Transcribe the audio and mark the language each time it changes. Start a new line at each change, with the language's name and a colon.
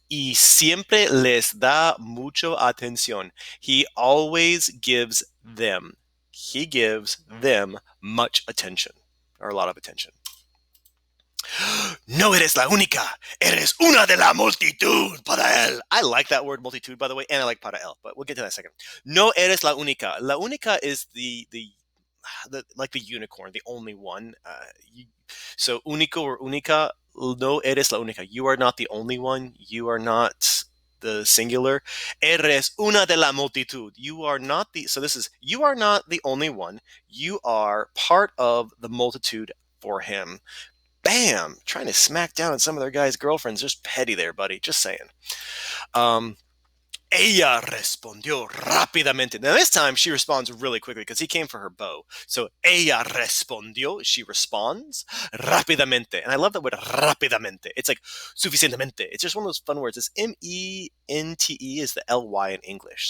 Spanish: Y siempre les da mucho atención.
English: He always gives them. He gives them much attention, or a lot of attention.
Spanish: No eres la única. Eres una de la multitud para él.
English: I like that word multitude, by the way, and I like
Spanish: para él,
English: but we'll get to that in a second.
Spanish: No eres la única.
English: La única is the like the unicorn, the only one. So único or única.
Spanish: No eres la única.
English: You are not the only one. You are not the singular.
Spanish: Eres una de la multitud.
English: You are not the. So this is, you are not the only one. You are part of the multitude for him. Bam! Trying to smack down on some of their guys' girlfriends. Just petty there, buddy. Just saying.
Spanish: Ella respondió rápidamente.
English: Now this time she responds really quickly because he came for her bow. So
Spanish: ella respondió,
English: she responds rápidamente. And I love that word rápidamente. It's like suficientemente. It's just one of those fun words. It's M-E-N-T-E is the L-Y in English.